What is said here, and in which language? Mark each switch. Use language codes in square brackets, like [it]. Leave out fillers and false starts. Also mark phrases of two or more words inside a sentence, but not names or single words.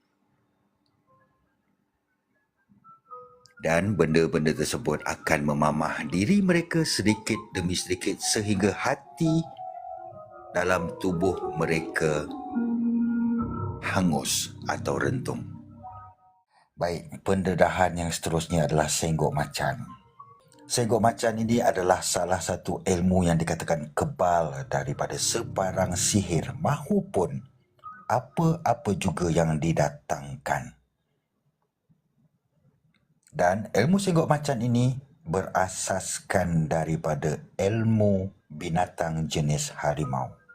[ms] Dan benda-benda tersebut akan memamah diri mereka sedikit demi sedikit sehingga hati dalam tubuh mereka hangus atau rentung. Baik, pendedahan yang seterusnya adalah senggok macan. Senggok macan ini adalah salah satu ilmu yang dikatakan kebal daripada sebarang sihir mahupun apa-apa juga yang didatangkan. Dan ilmu senggok macan ini berasaskan daripada ilmu binatang jenis harimau.